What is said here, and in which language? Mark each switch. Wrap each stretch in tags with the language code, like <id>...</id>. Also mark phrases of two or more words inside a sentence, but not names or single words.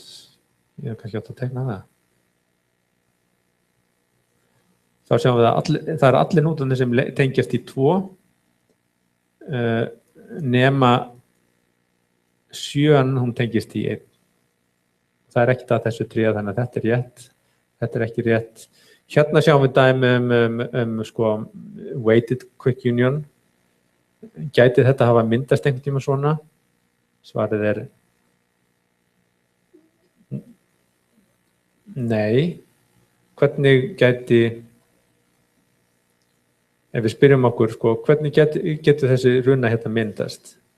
<is>Ég hef kannski átt að tekna það. Þá sjáum við að það er allir nótarnir sem tengjast í 2 nema 7 hún tengist í 1. Það er ekkert að þessu 3, þannig að þetta er rétt. Þetta er ekki rétt. Hérna sjáum við dæmi sko,</is> <en>weighted quick union.</en> <is>Gæti þetta hafa myndast einhvern tíma svona? Svarið er nei. Hvernig gæti, ef við spyrjum okkur, sko, hvernig getur þessi runa hérna myndast?</is>